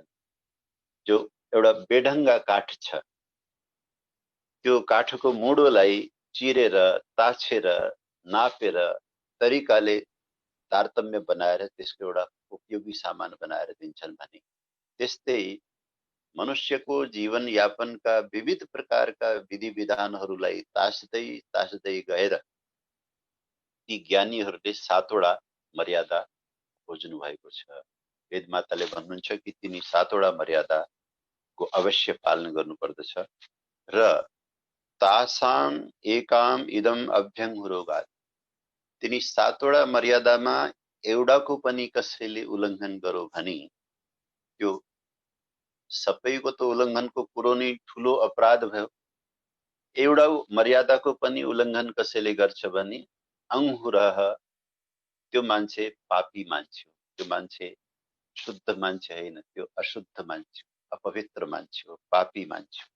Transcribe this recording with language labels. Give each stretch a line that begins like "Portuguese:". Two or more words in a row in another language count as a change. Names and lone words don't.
Nepali: जो एउटा बेढङ्गा काठ छ, त्यो काठको मुडोलाई चिरेर ताछेर नापेर तरिकाले तारतम्य बनाएर त्यसको एउटा उपयोगी सामान बनाएर दिन्छन् भने त्यस्तै मनुष्यको जीवन यापनका विविध प्रकारका विधि विधानहरूलाई तास्दै तास्दै गएर ती ज्ञानीहरूले 7 वटा मर्यादा खोज्नु भएको छ। वेदमाताले भन्नुहुन्छ कि तिनी 7 वटा मर्यादाको अवश्य पालन गर्नुपर्दछ र
Sanskrit: तासाम एकाम इदम अभ्यङ्गुरोगात्,
Nepali: तिनी 7 वटा मर्यादामा एउटाको पनि कसैले उल्लङ्घन गर्यो भने त्यो सबैको त उल्लङ्घनको कुरो नै ठुलो अपराध भयो। एउटा मर्यादाको पनि उल्लङ्घन कसैले गर्छ भने अंहुरः, त्यो मान्छे पापी मान्छे हो, त्यो मान्छे शुद्ध मान्छे होइन, त्यो अशुद्ध मान्छे, अपवित्र मान्छे हो, पापी मान्छे हो।